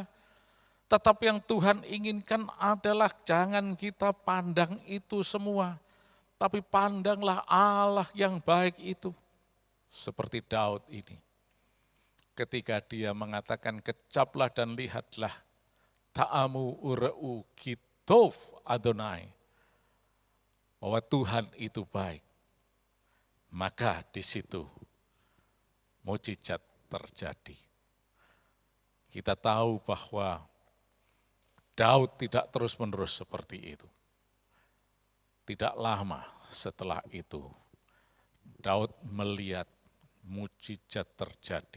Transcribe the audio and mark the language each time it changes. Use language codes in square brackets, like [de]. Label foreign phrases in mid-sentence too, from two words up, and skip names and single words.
[id] Tetapi yang Tuhan inginkan adalah jangan kita pandang itu semua. Tapi pandanglah Allah yang baik itu. Seperti Daud ini. Ketika dia mengatakan kecaplah dan lihatlah. [he] טעמו וראו כי טוב אדוני. [id] Bahwa Tuhan itu baik. Maka di situ mujizat terjadi. Kita tahu bahwa Daud tidak terus-menerus seperti itu. Tidak lama setelah itu, Daud melihat mujizat terjadi.